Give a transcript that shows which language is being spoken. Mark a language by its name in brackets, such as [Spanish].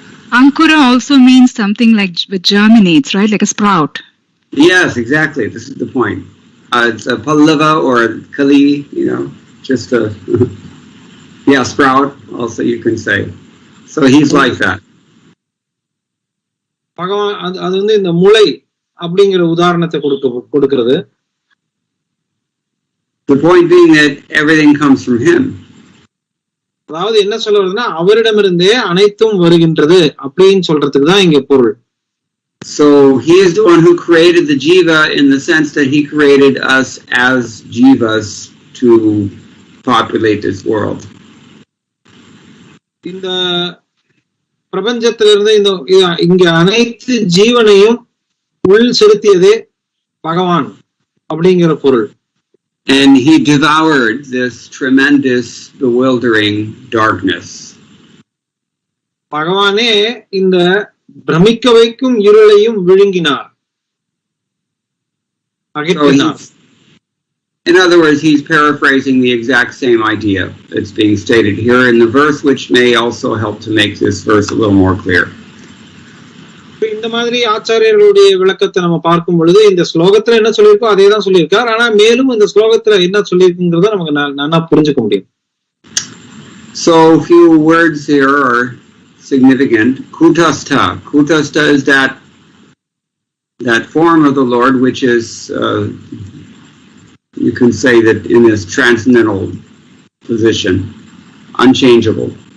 [English] Ankura also means something like which germinates, right? Like a sprout. Yes, exactly. This is the point. It's a Pallava or a Kali, just a sprout, also you can say. So he's like that. [Tamil] பகவான் அது இந்த முளை அப்படிங்கிற உதாரணத்தை கொடுக்கிறது. [English] The point being that everything comes from him. [Tamil] அதாவது என்ன சொல்ல வருதுன்னா அவரிடமிருந்தே அனைத்தும் வருகின்றது அப்படின்னு சொல்றதுக்கு தான் இங்க பொருள். [English] So he is the one who created the jiva in the sense that he created us as jivas to populate this world. [Tamil] இந்த பிரபஞ்சத்திலிருந்து இங்க அனைத்து ஜீவனையும் உள் செலுத்தியதே பகவான் அப்படிங்கிற பொருள். [English] And he devoured this tremendous bewildering darkness. [Tamil] பகவானே இந்த பிரமிக்க வைக்கும் இருளையும் விழுங்கினார், அகற்றினார். [English] In other words, he's paraphrasing the exact same idea that's being stated here in the verse, which may also help to make this verse a little more clear. [Tamil] இந்த மாதிரி ஆச்சாரியர்களுடைய விளக்கத்தை நம்ம பார்க்கும் பொழுது இந்த ஸ்லோகத்துல என்ன சொல்லியிருக்கோ அதே தான் சொல்லியிருக்கார். ஆனா மேலும் இந்த ஸ்லோகத்துல என்ன சொல்லியிருக்குங்கிறத நமக்கு நல்லா புரிஞ்சுக்க முடியும். [English] So few words here are significant. Kutastha. Kutastha is that form of the Lord which is you can say that in his transcendental position, unchangeable.